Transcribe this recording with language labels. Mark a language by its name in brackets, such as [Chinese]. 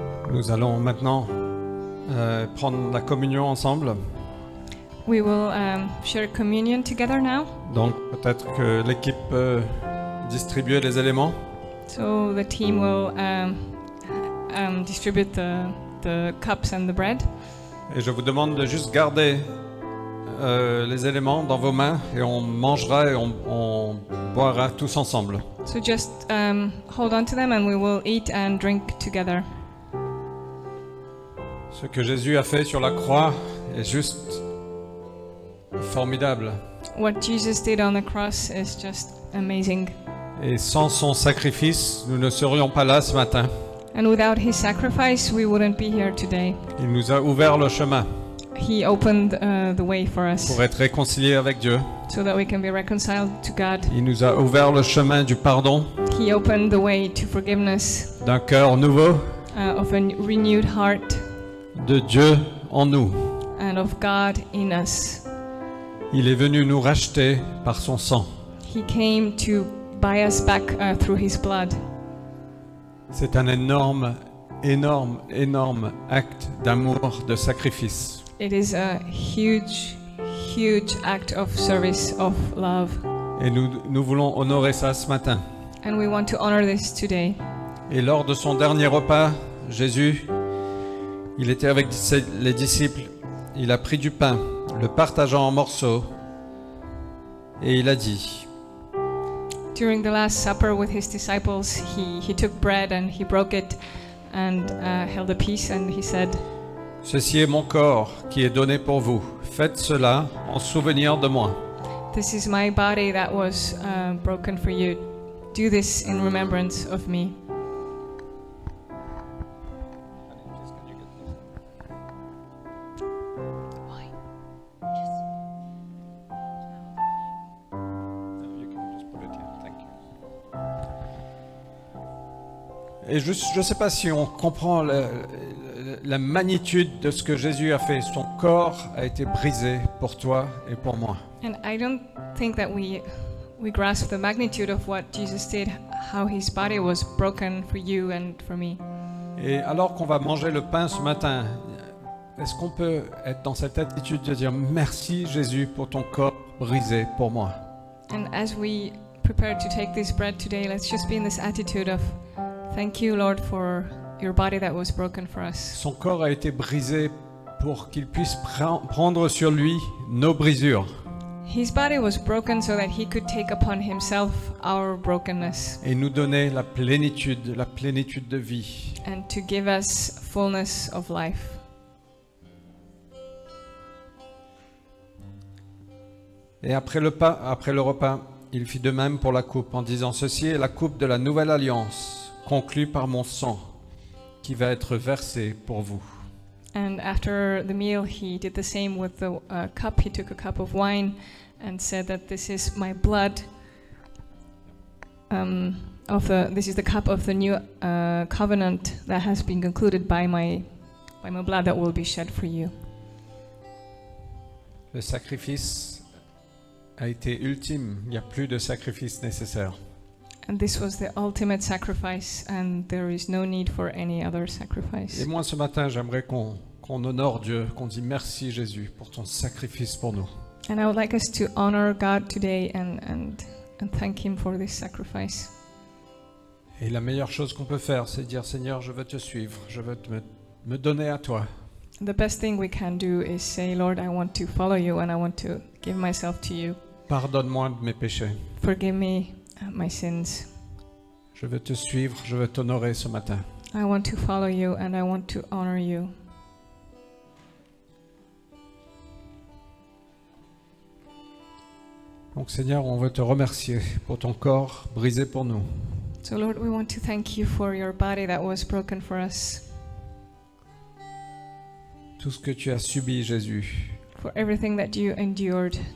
[French] Nous allons maintenant prendre la communion ensemble. [English] We will share communion together now. [French] Donc peut-être que l'équipe peut distribuer les éléments. [English] So the team will distribute the cups and the bread. [French] Et je vous demande de juste garder les éléments dans vos mains et on mangera et on boira tous ensemble. [English] So just hold on to them and we will eat and drink together. [French] Ce que Jésus a fait sur la croix est juste formidable. [English] What Jesus did on the cross is just amazing. [French] Et sans son sacrifice, nous ne serions pas là ce matin. [English] And without his sacrifice, we wouldn't be here today. [French] Il nous a ouvert le chemin [English] He opened the way for us [French] pour être réconciliés avec Dieu. [English] so that we can be reconciled to God. [French] Il nous a ouvert le chemin du pardon, [English] He opened the way to forgiveness, [French] d'un cœur nouveau, [English] of a renewed heart, [French] de Dieu en nous. [English] and of God in us. [French] Il est venu nous racheter par son sang. [English] He came to buy us back through his blood. [French] C'est un énorme, énorme, énorme acte d'amour, de sacrifice. [English] It is a huge, huge act of service, of love. [French] Et nous voulons honorer ça ce matin. [English] And we want to honor this today. [French] Et lors de son dernier repas, Jésus, il était avec les disciples, il a pris du pain, le partageant en morceaux, et il a dit, [English] During the Last Supper with his disciples, he took bread and he broke it and held a piece and he said, [French] « Ceci est mon corps qui est donné pour vous. Faites cela en souvenir de moi. » [English] This is my body that was broken for you. Do this in remembrance of me. [French] Et je ne sais pas si on comprend la magnitude de ce que Jésus a fait. Son corps a été brisé pour toi et pour moi. [English] And I don't think that we grasp the magnitude of what Jesus did, how his body was broken for you and for me. [French] Et alors qu'on va manger le pain ce matin, est-ce qu'on peut être dans cette attitude de dire merci Jésus pour ton corps brisé pour moi? [English] And as we prepare to take this bread today, let's just be in this attitude of thank you, Lord, for your body that was broken for us. [French] Son corps a été brisé pour qu'il puisse prendre sur lui nos brisures [English] His body was broken so that he could take upon himself our brokenness [French] et nous donner la plénitude de vie. [English] and to give us fullness of life. [French] Et après le repas, il fit de même pour la coupe en disant, ceci est la coupe de la nouvelle alliance, conclue par mon sang, qui va être versé pour vous. [English] And after the meal, he did the same with the cup. He took a cup of wine and said that this is my blood. This is the cup of the new covenant that has been concluded by my blood that will be shed for you. [French] Le sacrifice a été ultime. Il n'y a plus de sacrifice nécessaire. [English] And this was the ultimate sacrifice, and there is no need for any other [French] Et [English] sacrifice. [French] moi, ce matin, j'aimerais qu'on honore Dieu, qu'on dise merci Jésus pour ton sacrifice pour nous. [English] And I would like us to honor God today and thank Him for this sacrifice. [French] Et la meilleure chose qu'on peut faire, c'est dire Seigneur, je veux te suivre, je veux me donner à toi. [English] The best thing we can do is say, Lord, I want to follow you and I want to give myself to you. [French] Pardonne-moi de mes péchés. [English] Forgive me my sins. [French] Je veux te suivre, je veux t'honorer ce matin. [English] I want to follow you and I want to honor you. [French] Donc Seigneur, on veut te remercier pour ton corps brisé pour nous. [English] So Lord, we want to thank you for your body that was broken for us, [French] Tout ce que tu as subi, Jésus. [English] for everything that you endured,